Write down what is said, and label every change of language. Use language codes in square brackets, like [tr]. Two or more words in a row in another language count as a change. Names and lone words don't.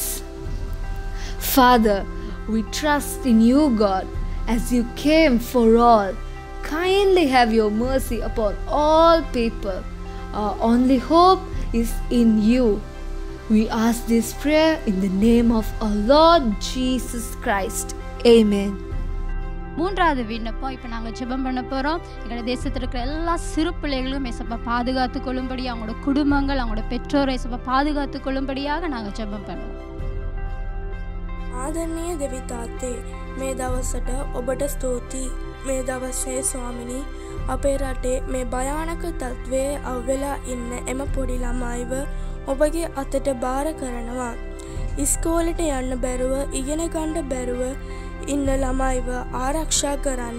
[en] Father, we trust in you, God, as you came for all. Kindly have your mercy upon all people. Our only hope is in you. We ask this prayer in the name of our Lord Jesus Christ. Amen. [ta] மூன்றாவது விண்ணப்பம் இப்போ நாங்கள் ஜெபம் பண்ண போகிறோம். எங்களோட தேசத்தில் இருக்கிற எல்லா சிறு பிள்ளைகளும் ஏசப்பா பாதுகாத்து கொள்ளும்படி, அவங்களோட குடும்பங்கள், அவங்களோட பெற்றோரை ஏசப்பா பாதுகாத்து கொள்ளும்படியாக நாங்கள் ஜெபம் பண்ணுவோம். [si] ආදරණීය දෙවි තාත්තේ, මේ දවසට ඔබට ස්තුතියි. මේ දවසේ ස්වාමිනී, අපේ රටේ මේ භයානක තත්ත්වයේ අවවෙලා ඉන්න එම පොඩි ළමයිව ඔබගේ අතට බාර කරනවා. ඉස්කෝලට යන්න බැරුව, ඉගෙන ගන්න බැරුව ඉන්න ළමයිව ආරක්ෂා කරන්න.